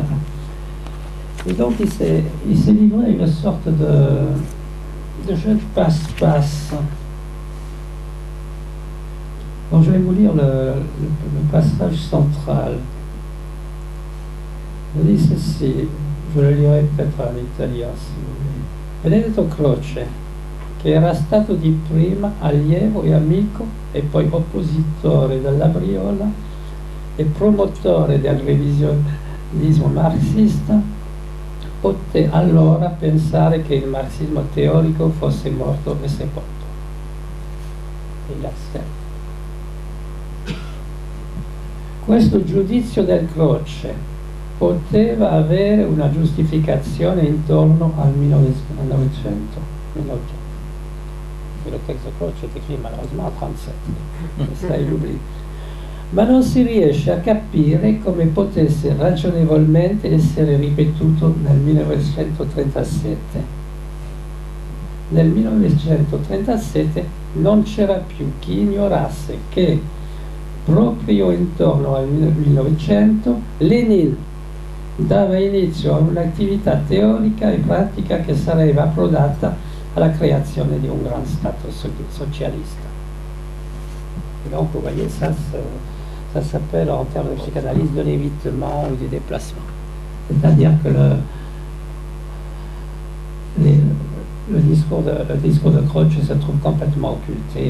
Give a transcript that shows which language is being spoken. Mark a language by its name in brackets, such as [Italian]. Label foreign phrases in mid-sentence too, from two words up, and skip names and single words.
[French] Et donc il s'est livré à une sorte de jeu de passe-passe. Donc je vais vous lire le passage central. Je dis ceci, je le lirai peut-être en italien si vous voulez. [Italian] Benedetto Croce, che era stato di prima allievo e amico e poi oppositore della Briola e promotore del revisionismo marxista, poté allora pensare che il marxismo teorico fosse morto e sepolto. Questo giudizio del Croce poteva avere una giustificazione intorno al 1900. [French] Le texte Croce est écrit malheureusement en 1937, [Italian] ma non si riesce a capire come potesse ragionevolmente essere ripetuto nel 1937. Nel 1937 non c'era più chi ignorasse che proprio intorno al 1900 Lenin dava inizio a un'attività teorica e pratica che sarebbe approdata alla creazione di un gran Stato socialiste. [French] Et donc, vous voyez, ça s'appelle en termes de psychanalyse de l'évitement ou du déplacement. C'est-à-dire que le discours de Croce se trouve complètement occulté.